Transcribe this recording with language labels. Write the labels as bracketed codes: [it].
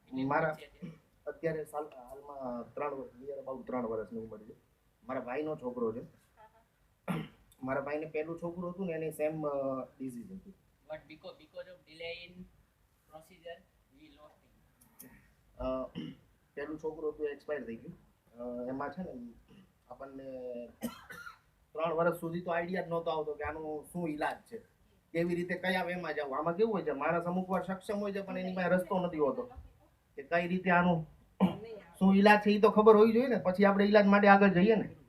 [gu] મારા અત્યારે હાલમાં 3 વર્ષની ઉંમર છે. મારા ભાઈનો છોકરો છે, મારા ભાઈને પહેલું છોકરું હતું ને એની સેમ ડિઝીઝ હતી. [en] But because of delay in procedure, we lost him. [gu] પહેલું છોકરું હતું એક્સપાયર થઈ ગયું. એમાં છે ને આપણને 3 વર્ષ સુધી તો આઈડિયા જ નહોતો આવતો કે આનું શું ઈલાજ છે, કેવી રીતે કયા વેમાં જવું. આમાં કેવું હોય છે, માણસ અમુક વાર સક્ષમ હોય છે પણ એની પાસે રસ્તો નથી હોતો કે કઈ રીતે આનું શું ઈલાજ છે. એ તો ખબર હોવી જોઈએ ને, પછી આપણે ઈલાજ માટે આગળ જઈએ ને.